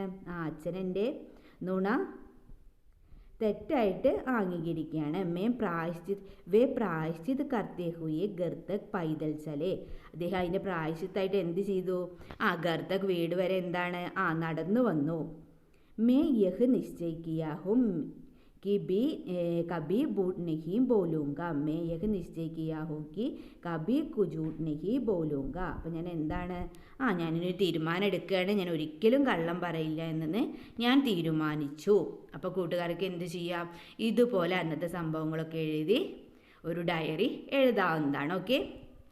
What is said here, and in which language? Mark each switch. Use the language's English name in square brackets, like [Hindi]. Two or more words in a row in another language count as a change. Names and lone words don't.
[Malayalam] അച്ഛനെൻ്റെ നുണ തെറ്റായിട്ട് അംഗീകരിക്കുകയാണ്. [Hindi] प्रायश्चित करते हुए घर तक पैदल चले. [Malayalam] അദ്ദേഹം അതിൻ്റെ പ്രായശ്ചിത്തായിട്ട് എന്ത് ചെയ്തു? [Hindi] घर तक [Malayalam] വീട് വരെ എന്താണ്? നടന്നു വന്നു. [Hindi] मैं यह निश्चय किया हूँ कि कभी झूठ नहीं बोलूँगा. मैं यह निश्चय किया हूँ कि कभी झूठ नहीं बोलूँगा. [Malayalam] അപ്പോൾ ഞാൻ എന്താണ്? ഞാനൊരു തീരുമാനം എടുക്കുകയാണ്, ഞാൻ ഒരിക്കലും കള്ളം പറയില്ല എന്ന് ഞാൻ തീരുമാനിച്ചു. അപ്പോൾ കൂട്ടുകാർക്ക് എന്ത് ചെയ്യാം? ഇതുപോലെ അന്നത്തെ സംഭവങ്ങളൊക്കെ എഴുതി ഒരു ഡയറി എഴുതാവുന്നതാണ്. ഓക്കെ.